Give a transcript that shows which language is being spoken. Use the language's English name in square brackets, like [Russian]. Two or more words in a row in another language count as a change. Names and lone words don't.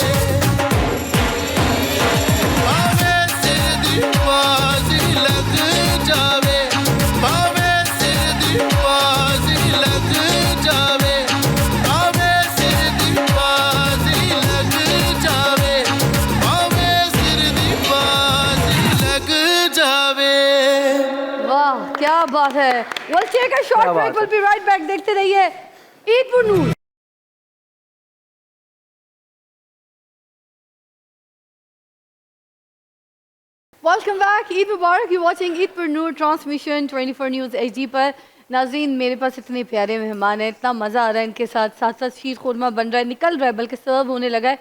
[Punjabi] ਭਾਵੇ ਸਿਰ ਦੀ ਬਾਜੀ ਲਗ ਜਾਵੇ, ਭਾਵੇ ਸਿਰ ਦੀ ਬਾਜੀ ਲਗ ਜਾਵੇ, ਭਾਵੇ ਸਿਰ ਦੀ ਬਾਜੀ ਲਗ ਜਾਵੇ, ਭਾਵੇ ਸਿਰ ਦੀ ਬਾਜੀ ਲਗ ਜਾਵੇ। [Urdu] واہ کیا بات ہے. [English] We'll take a short break. We'll be right back. [Urdu] دیکھتے رہیے عید پر نور. [English] welcome back. [Urdu] عید مبارک. [English] you watching Eidpur Noor transmission 24 News HD par. [Urdu] ناظرین میرے پاس اتنے پیارے مہمان ہیں، اتنا مزہ آ رہا ہے ان کے ساتھ، ساتھ ساتھ شیر خرمہ بن رہا ہے، نکل رہا ہے، بلکہ سرو ہونے لگا ہے.